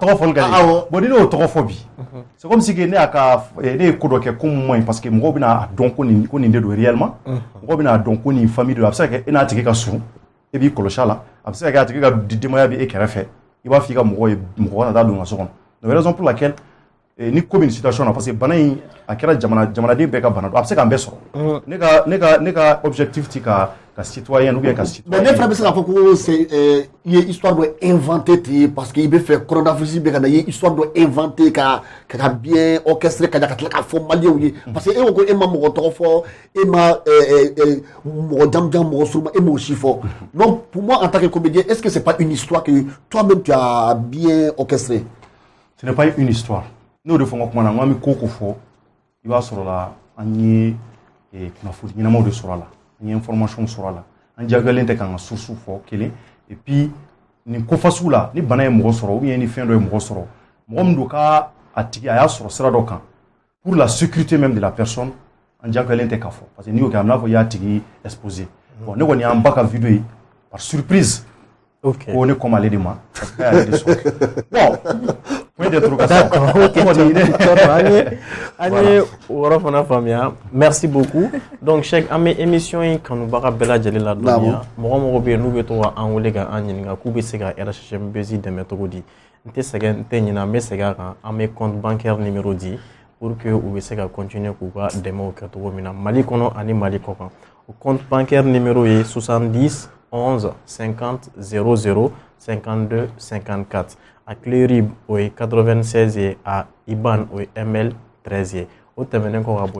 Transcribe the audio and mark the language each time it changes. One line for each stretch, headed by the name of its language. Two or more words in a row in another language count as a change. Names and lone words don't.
Bambara: a tɔgɔ fɔli ka di ye bon ni ne y'o tɔgɔ fɔ bi
French: c'est comme si
Bambara: ne ye ko dɔ kɛ ko mun man ɲi
French: parce que
Bambara: mɔgɔw bɛna a dɔn ko nin de don réellement mɔgɔw bɛna a dɔn ko nin famille de don a bɛ se ka kɛ e n'a tigi ka surun e b'i kɔlɔsi a la a bɛ se ka kɛ a tigi ka denbaya bɛ e kɛrɛfɛ i b'a fɔ i ka mɔgɔ ye mɔgɔ kana taa don ka so kɔnɔ
French: donc raison pour laquelle
Bambara: ni ko bɛ nin situation na
French: parce que
Bambara: bana in a kɛra jamanaden bɛɛ ka bana don a bɛ se k'an bɛɛ sɔrɔ ne ka objectif ti ka citoyen
French: ou bien
Bambara: ka citoyen. mais ne fana bɛ se k'a fɔ ko i ye histoire dɔ inventé ten
French: parce que
Bambara: i bɛ fɛ coronavirus bɛ ka na i ye histoire dɔ inventé ka
French: bien orchestré
Bambara: ka ɲa ka tila k'a fɔ maliyɛnw ye
French: parce que
Bambara: e ko ko e ma mɔgɔ tɔgɔ fɔ e ma mɔgɔ jamujan mɔgɔ suruma e m'o si fɔ
French: donc pour moi en tant que comédien est-ce que c'est pas une histoire que toi-même tu as bien orchestré. Ce n'est pas une histoire.
Bambara: N'o de fɔ n ka kuma na n ko an bɛ ko ko fɔ i b'a sɔrɔ la an ye kunnafoni ɲɛnamaw de sɔrɔ a la an ye information sɔrɔ a la an diyagoyalen tɛ k'an ka source fɔ kelen
French: et puis
Bambara: nin ko fasugu la ni bana ye mɔgɔ sɔrɔ
French: ou bien
Bambara: ni fɛn dɔ ye mɔgɔ sɔrɔ mɔgɔ min don k'a tigi a y'a sɔrɔ sira dɔ kan
French: pour la sécurité même de la personne
Bambara: an diyagoyalen tɛ k'a fɔ
French: parce que
Bambara: n'i y'o kɛ a bɛ n'a fɔ i y'a tigi exposé bon ne kɔni y'an ba ka video ye
French: par surprise
Bambara: ko ne kɔmi ale de ma parce que a y'ale de sɔrɔ bon.
French: Merci beaucoup. Donc, Cheikh,
Bambara: an bɛ émission in kanubaga bɛɛ lajɛlen la dɔɔniya mɔgɔ mɔgɔ bɛ yen n'u bɛ to k'an wele k'an ɲininka k'u bɛ se ka RHMBZ dɛmɛ cogo di n tɛ sɛgɛn n tɛ ɲinɛ an bɛ segin a kan an bɛ
French: compte bancaire numéro
Bambara: di
French: pour que
Bambara: u bɛ se ka continuer k'u ka dɛmɛw kɛ cogo min na Mali kɔnɔ ani Mali kɔ kan o
French: compte bancaire numéro
Bambara: ye 70 11 50 00 52 54 a clé RIB o ye 96 ye a IBAN o ye ML 13 ye o tɛmɛnen kɔ ka bɔ yen.